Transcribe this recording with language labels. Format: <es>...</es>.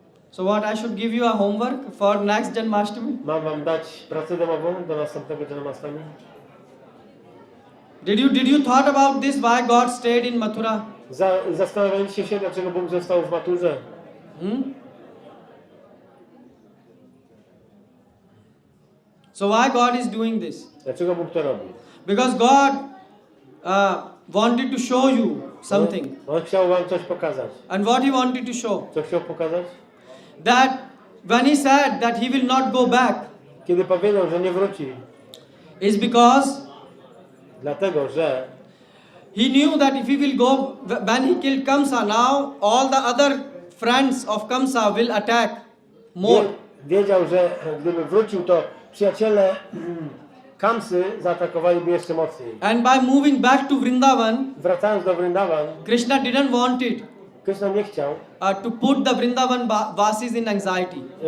<en>So what, I should give you a homework for next Janmashtami?</en> <pl>Mam wam dać pracę domową do następnego Janmashtami?</pl> <en>Did you thought about this? Why God stayed in Mathura?</en> <pl>Zastanawialiście się, dlaczego Bóg został w Maturze?</pl> <en>So why God is doing this?</en> <pl>Dlaczego Bóg to robi?</pl> <en>Because God wanted to show you something.</en> <pl>On chciał wam coś pokazać.</pl> <en>And what he wanted to show?</en> <pl>Co chciał pokazać?</pl> <en>That when he said that he will not go back,</en> <pl>Kiedy powiedział, że nie wróci,</pl> <en>is because</en> <pl>dlatego, że</pl> <en>he knew that if he will go, when he killed Kamsa, now all the other friends of Kamsa will attack more.</en> <pl>wiedział, że gdyby wrócił, to przyjaciele Kamsy zaatakowaliby jeszcze mocniej.</pl> <en>And by moving back to Vrindavan,</en> <pl>Wracając do Vrindavan,</pl> <en>Krishna didn't want it</en> <pl>Krishna nie chciał</pl> <en>to put the Vrindavan Vasis in anxiety.</en>